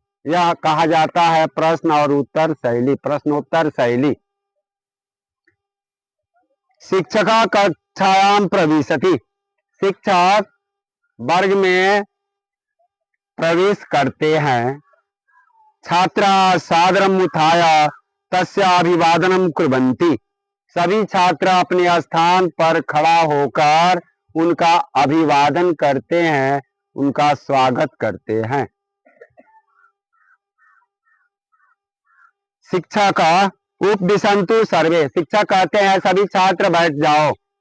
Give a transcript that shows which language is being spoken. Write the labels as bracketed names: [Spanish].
[Hindi] यह कहा जाता है प्रश्न और उत्तर शैली, प्रश्नोत्तर शैली। [Sanskrit] शिक्षका कक्षायां प्रविशति। [Hindi] शिक्षक वर्ग में प्रवेश करते हैं। [Sanskrit] छात्रा सादरम् उत्थाय तस्य अभिवादनं कुर्वन्ति। [Hindi] सभी छात्र अपने स्थान पर खड़ा होकर उनका अभिवादन करते हैं, उनका स्वागत करते हैं। [Sanskrit] शिक्षा का उपविशन्तु सर्वे। [Hindi] शिक्षक कहते हैं सभी छात्र बैठ जाओ।